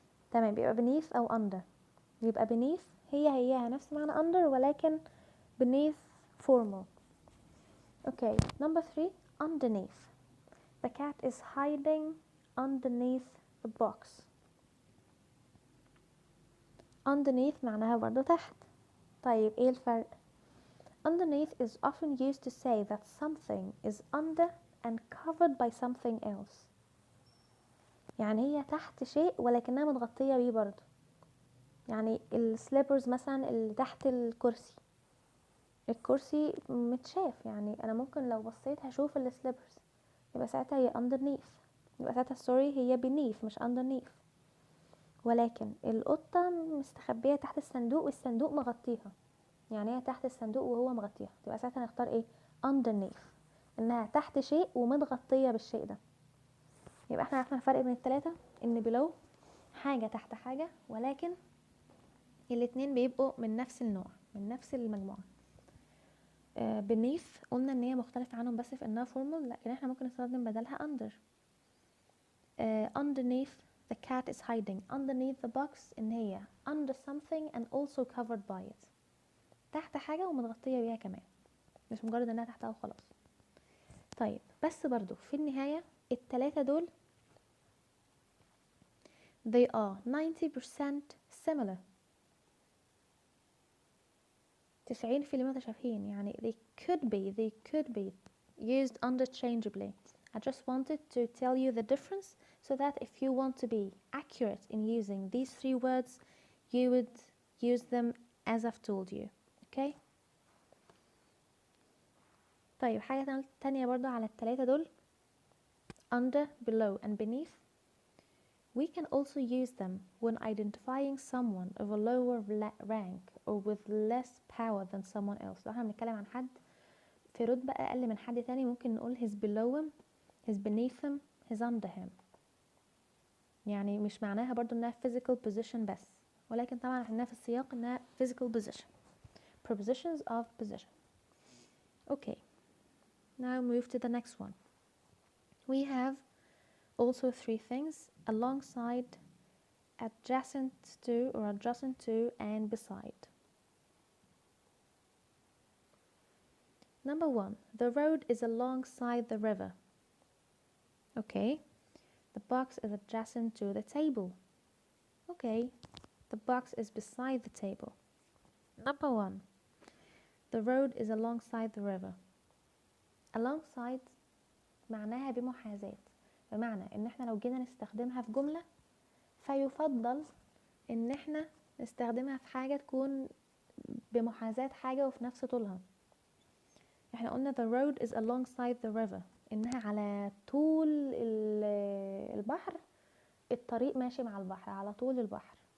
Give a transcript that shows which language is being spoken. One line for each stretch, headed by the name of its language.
Arabic: تمام، بيبقى beneath او under. يبقى beneath هيها نفس معنى under، ولكن beneath formal.
English: Okay, number 3, underneath. The cat is hiding underneath the box.
Arabic: underneath معناها برضه تحت. طيب ايه الفرق؟
English: underneath is often used to say that something is under and covered by something else.
Arabic: يعني هي تحت شيء ولكنها متغطية بيه برضه. يعني السليبرز مثلا اللي تحت الكرسي متشاف، يعني انا ممكن لو بصيت هشوف السليبرز، يبقى ساعتها هي underneath. يبقى ساعتها sorry هي beneath مش underneath. ولكن القطة مستخبية تحت الصندوق والصندوق مغطيها، يعني هي تحت الصندوق وهو مغطيها، يبقى ساعتها نختار ايه؟ underneath، انها تحت شيء ومتغطية بالشيء ده. يبقى احنا عرفنا الفرق بين الثلاثة، ان below حاجة تحت حاجة، ولكن الاتنين بيبقوا من نفس النوع، من نفس المجموعة. beneath قلنا ان هي مختلفة عنهم بس في انها formal، لكن احنا ممكن نستخدم بدلها under.
English: underneath the cat is hiding. underneath the box
Arabic: إن هي
English: under something and also covered by it.
Arabic: تحت حاجة ومتغطية بيها كمان، مش مجرد انها تحتها وخلاص. طيب بس برضو في النهاية التلاتة دول
English: they are 90% similar. 90%
Arabic: متشابهين، يعني
English: they could be used interchangeably. I just wanted to tell you the difference so that if you want to be accurate in using these three words you would use them as I've told you. Okay.
Arabic: طيب حاجة تانية برضو على التلاتة دول under, below and beneath.
English: We can also use them when identifying someone of a lower rank or with less power than someone else.
Arabic: لو احنا بنتكلم عن حد في رتبة أقل من حد تاني ممكن نقول
English: he's below him, he's beneath him, he's under him.
Arabic: يعني مش معناها برضو انها physical position بس، ولكن طبعا احنا في السياق انها physical position.
English: Prepositions of position. Okay, now move to the next one. We have also three things: alongside, adjacent to or adjacent to, and beside. Number one, the road is alongside the river. Okay, the box is adjacent to the table. Okay, the box is beside the table. Number one, the road is alongside the river.
Arabic: alongside معناها بمحاذاة، بمعنى ان احنا لو جينا نستخدمها في جملة فيفضل ان احنا نستخدمها في حاجة تكون بمحاذاة حاجة وفي نفس طولها. احنا قلنا
English: the road is alongside the river،
Arabic: انها على طول البحر، الطريق ماشي مع البحر على طول البحر.